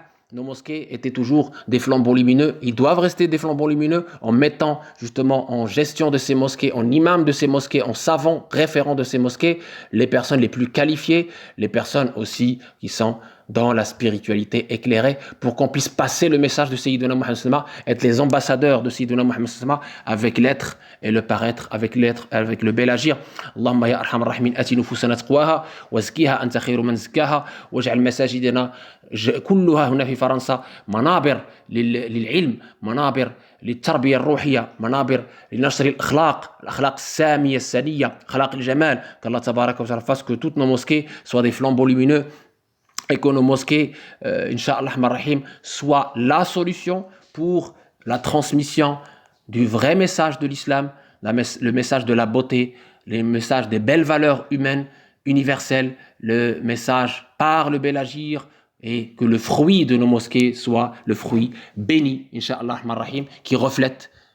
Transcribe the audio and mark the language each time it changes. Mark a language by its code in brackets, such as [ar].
[fr] Nos mosquées étaient toujours des flambeaux lumineux. Ils doivent rester des flambeaux lumineux en mettant justement en gestion de ces mosquées, en imam de ces mosquées, en savant référent de ces mosquées, les personnes les plus qualifiées, les personnes aussi qui sont dans la spiritualité éclairée, pour qu'on puisse passer le message de Sayyidina Muhammad sallallahu alayhi wa sallam, être les ambassadeurs de Sayyidina Muhammad sallallahu alayhi wa sallam, avec l'être et le paraître, avec l'être, avec le bel agir. [ar] Allahumma ya arhamar rahimin, ati nufusana taqwaha wa zkiha anta khayru man zakaha waj'al masajidana كلها هنا في فرنسا منابر للعلم، منابر للتربية الروحية، منابر لنشر الأخلاق السامية السنية، أخلاق الجمال. [fr] Qu'Allah tabaraka wa ta'ala fasse que toutes nos mosquées soient des flambeaux lumineux et que nos mosquées, Inch'Allah Rahim, soient la solution pour la transmission du vrai message de l'islam, le message de la beauté, le message des belles valeurs humaines, universelles, le message par le bel agir, et que le fruit de nos mosquées soit le fruit béni, Inch'Allah Rahim, qui reflète